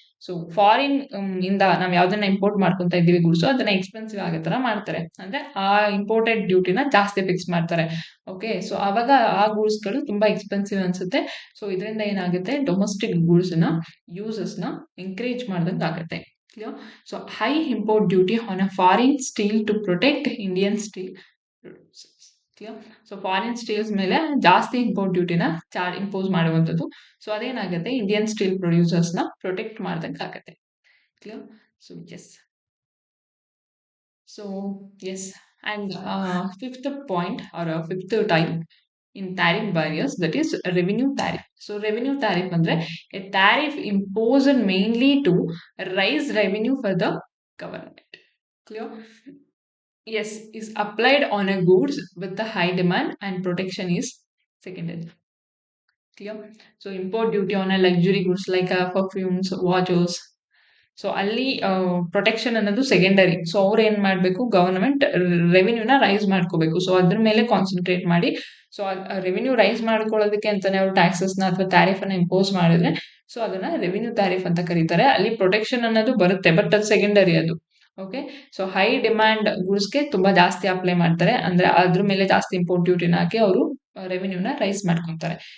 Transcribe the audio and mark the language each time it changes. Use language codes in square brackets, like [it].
[kn] So foreign ಇಂದ ನಾವ್ ಯಾವ್ದನ್ನ ಇಂಪೋರ್ಟ್ ಮಾಡ್ಕೊಂತ ಇದೀವಿ ಗೂಡ್ಸ್, ಅದನ್ನ ಎಕ್ಸ್ಪೆನ್ಸಿವ್ ಆಗೋ ತರ ಮಾಡ್ತಾರೆ. ಅಂದ್ರೆ ಆ ಇಂಪೋರ್ಟೆಡ್ ಡ್ಯೂಟಿನ ಜಾಸ್ತಿ ಫಿಕ್ಸ್ ಮಾಡ್ತಾರೆ. ಓಕೆ. ಸೊ ಅವಾಗ ಆ ಗೂಡ್ಸ್ ಗಳು ತುಂಬಾ ಎಕ್ಸ್ಪೆನ್ಸಿವ್ ಅನ್ಸುತ್ತೆ. ಸೊ ಇದರಿಂದ ಏನಾಗುತ್ತೆ? ಡೊಮೆಸ್ಟಿಕ್ ಗೂಡ್ಸ್ ನ ಯೂಸಸ್ ನ ಎಂಕರೇಜ್ ಮಾಡ್ದಂಗೆ ಆಗುತ್ತೆ. [en] Clear? So high import duty on a foreign steel to protect Indian steel producers. Clear? [kn] So foreign steels ಮೇಲೆ ಜಾಸ್ತಿ ಇಂಪೋರ್ಟ್ ಡ್ಯೂಟಿನ ಇಂಪೋಸ್ ಮಾಡುವಂಥದ್ದು. ಸೊ ಅದೇನಾಗುತ್ತೆ? ಇಂಡಿಯನ್ ಸ್ಟೀಲ್ ಪ್ರೊಡ್ಯೂಸರ್ಸ್ ನ ಪ್ರೊಟೆಕ್ಟ್ ಮಾಡ್ದಂಗೆ ಆಗುತ್ತೆ. [en] Clear? So yes. So yes. And fifth point or fifth type in tariff barriers, that is revenue tariff. So revenue tariff andre a tariff imposed mainly to raise revenue for the government. Clear? Yes, is applied on a goods with the high demand and protection is secondary. Clear? So import duty on a luxury goods like perfumes, watches. [kn] So ಅಲ್ಲಿ protection ಅನ್ನೋದು secondary. So ಅವ್ರು ಏನ್ ಮಾಡ್ಬೇಕು, government ರೆವಿನ್ಯೂನ rice ಮಾಡ್ಕೋಬೇಕು. So ಅದ್ರ ಮೇಲೆ concentrate ಮಾಡಿ, so revenue rice ಮಾಡ್ಕೊಳ್ಳೋದಕ್ಕೆ ಅಂತಾನೆ ಅವ್ರು ಟ್ಯಾಕ್ಸಸ್ನ ಅಥವಾ ಟ್ಯಾರಿಫ್ ಅನ್ನ ಇಂಪೋಸ್ ಮಾಡಿದ್ರೆ ಸೊ ಅದನ್ನ ರೆವಿನ್ಯೂ ಟ್ಯಾರಿಫ್ ಅಂತ ಕರೀತಾರೆ. ಅಲ್ಲಿ ಪ್ರೊಟೆಕ್ಷನ್ ಅನ್ನೋದು ಬರುತ್ತೆ, ಬಟ್ ಅದು ಸೆಕೆಂಡರಿ ಅದು. ಓಕೆ, ಸೊ ಹೈ ಡಿಮ್ಯಾಂಡ್ ಗೂಡ್ಸ್ಗೆ ತುಂಬಾ ಜಾಸ್ತಿ ಅಪ್ಲೈ ಮಾಡ್ತಾರೆ, ಅಂದ್ರೆ ಅದ್ರ ಮೇಲೆ ಜಾಸ್ತಿ ಇಂಪೋರ್ಟ್ ಡ್ಯೂಟಿನ ಹಾಕಿ ಅವರು ರೆವಿನ್ಯೂನ ರೈಸ್ ಮಾಡ್ಕೊಂತಾರೆ.